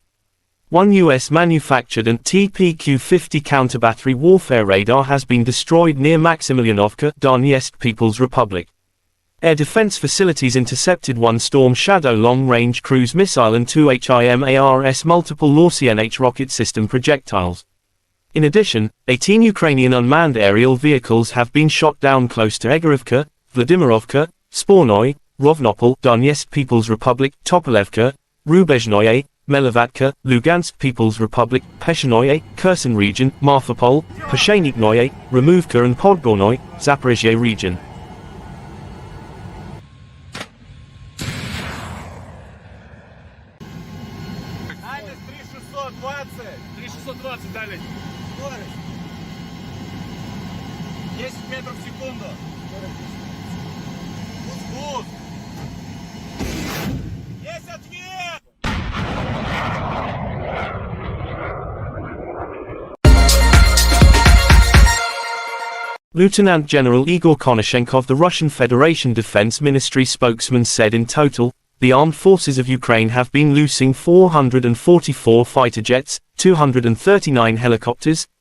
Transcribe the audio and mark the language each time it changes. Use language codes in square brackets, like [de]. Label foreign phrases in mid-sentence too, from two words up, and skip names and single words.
[en] One US-manufactured and TPQ-50 counter-battery warfare radar has been destroyed near Maximilianovka, Donetsk People's Republic. Air defense facilities intercepted one Storm Shadow long-range cruise missile and two HIMARS multiple Lorsienh rocket system projectiles. In addition, 18 Ukrainian unmanned aerial vehicles have been shot down close to Egorivka, Vladimirovka, Spornoy, Rovnopol, Donetsk People's Republic, Topolevka, Rubezhnoye, Melivatka, Lugansk People's Republic, Peshanoye, Kherson region, Marfapol, Pasheniknoye, Removka and Podgornoy, Zaporozhye region. [ru] Дальность 3620. 3620 дальность. Скорость. 10 метров в секунду. Спуск. Есть ответ! [en] Lieutenant General Igor Konashenkov, the Russian Federation Defense Ministry spokesman, said in total, the armed forces of Ukraine have been loosing 444 fighter jets, 239 helicopters,